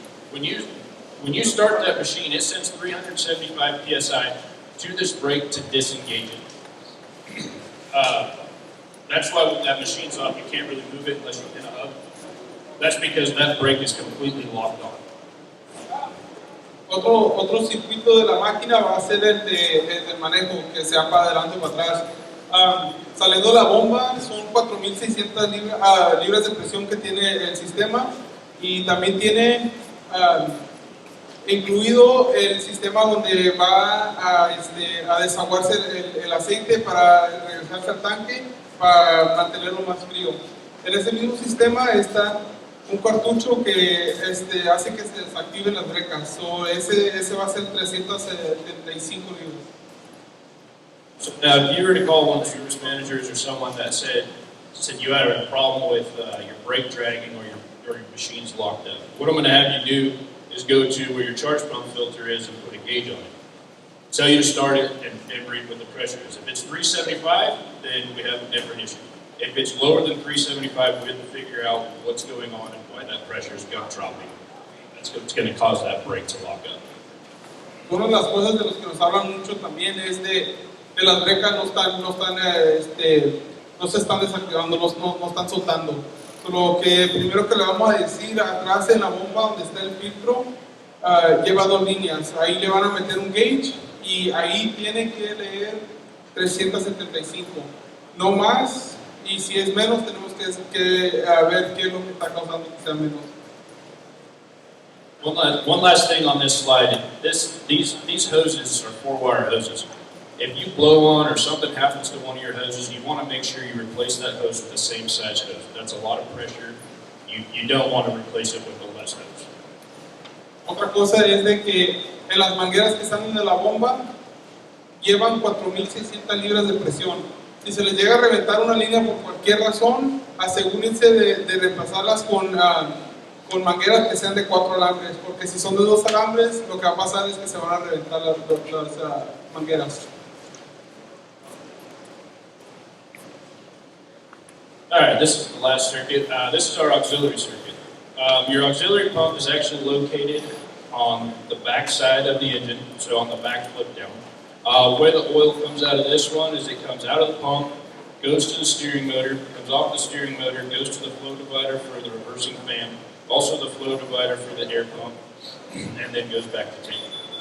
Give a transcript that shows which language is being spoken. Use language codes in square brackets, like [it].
[en] When you start that machine, it sends 375 PSI to this brake to disengage it. That's why when that machine's off, you can't really move it unless you hit a hub. That's because that brake is completely locked on. [es] Otro circuito de la máquina va a ser el del manejo, que sea para adelante o para atrás. Saliendo la bomba, son 4,600 libras de presión que tiene el sistema, y también tiene incluido el sistema donde va a desaguarse el aceite para regresarse al tanque para mantenerlo más frío. En ese mismo sistema está un cartucho que hace que se desactiven las brecas. So, ese va a ser 375 libras. [en] So now, if you were to call one of the service managers or someone that said you had a problem with your brake dragging or your machine's locked up, what I'm going to have you do is go to where your charge pump filter is and put a gauge on it. Tell you to start it and read what the pressure is. If it's 375, then we have a different issue. If it's lower than 375, we have to figure out what's going on and why that pressure is dropping. That's what's going to cause that brake to lock up. [es] Una de las cosas de las que nos hablan mucho también es de las brecas no se están desactivando, no están soltando. Lo que primero que le vamos a decir, atrás en la bomba donde está el filtro, lleva 2 líneas. Ahí le van a meter un gauge y ahí tiene que leer 375, no más. Y si es menos, tenemos que ver qué es lo que está causando que sea menos. [en] One last thing on this slide. These hoses are 4-wire hoses. If you blow on or something happens to one of your hoses, you want to make sure you replace that hose with the same size hose. That's a lot of pressure. You don't want to replace it with a less hose. [es] Otra cosa es de que en las mangueras que están en la bomba llevan 4,600 libras de presión. Si se les llega a reventar una línea por cualquier razón, asegúrense de reemplazarlas con mangueras que sean de 4 alambres, porque si son de 2 alambres, lo que va a pasar es que se van a reventar las mangueras. [en] All right, this is the last circuit. This is our auxiliary circuit. Your auxiliary pump is actually located on the back side of the engine, so on the back flip down. Where the oil comes out of this one is it comes out of the pump, goes to the steering motor, comes off the steering motor, goes to the flow divider for the reversing fan, also the flow divider for the air pump, and then goes back to tank.